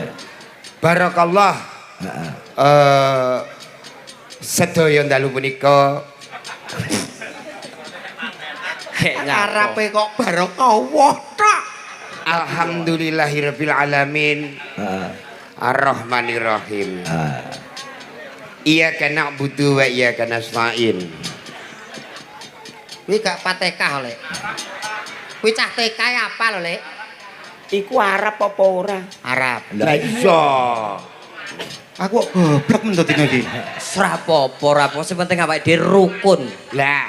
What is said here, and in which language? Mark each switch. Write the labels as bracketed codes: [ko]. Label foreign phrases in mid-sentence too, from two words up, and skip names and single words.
[jv] Barakallah. Sedaya dalu punika Arepe kok barokah tok. [ar] الحمد لله رب العالمين. Heeh. الرحمن الرحيم. إياك نعبد وإياك نستعين. [jv] Kuwi gak patekah, Lek. Kuwi cah TK apa lho, Lek? Iku Arab apa ora? Arab. Lah iya. Aku kok goblok men dadi iki. Srapopo rapo sing penting awake dhewe rukun. Lah,